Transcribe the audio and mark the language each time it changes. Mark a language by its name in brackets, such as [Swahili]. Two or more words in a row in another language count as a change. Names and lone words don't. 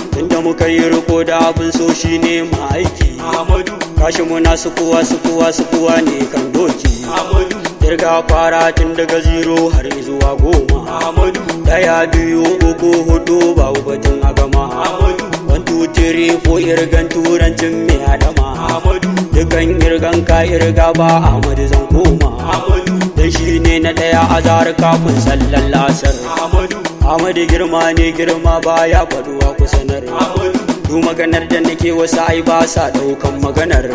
[Hausa] Tunda muka yi riko da abin so shi ne ma'aiki. Ahmadu. Gashi muna sukuwa, sukuwa, sukuwa ne kan doki. Ahmadu. Kirga fara tun daga zero har zuwa goma. Ahmadu. Ɗaya, biyu, uku, hudu, babu batun a gama. Ahmadu. [English] One, two, three, four, [Hausa] irgan turancin mai adama. Ahmadu. Dukan irgan ka irga ba Ahmadu zan koma. Ahmadu. Dan shi ne na ɗaya a zahar kafin sallar lasar. Ahmadu. Ahmadu girma ne girma baya faduwa ku sanar. Ahmadu. Du maganar da nake wasu ai ba sa ɗaukan maganar.